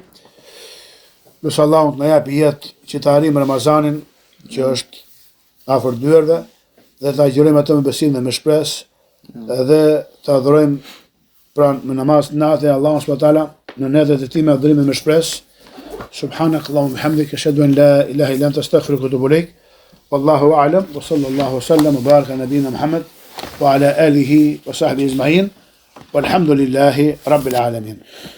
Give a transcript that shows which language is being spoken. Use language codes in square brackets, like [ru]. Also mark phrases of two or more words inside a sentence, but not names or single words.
[sq] Nusë Allahun na japi jetë që të arrijmë Ramazanin, që është afër dyerve, dhe ta agjërojmë atë me besim dhe me shpresë, edhe të adhurojmë pranë me namaz natë Allahun [ar] سبحانه وتعالى [sq] në netët e tij me adhurime me shpresë. [ar] سبحانك اللهم بحمدك أشهد أن لا إله إلا أنت أستغفرك وأتوب إليك. والله أعلم وصلى الله سلم وبارك نبينا محمد وعلى آله وصحبه أجمعين. والحمد لله رب العالمين.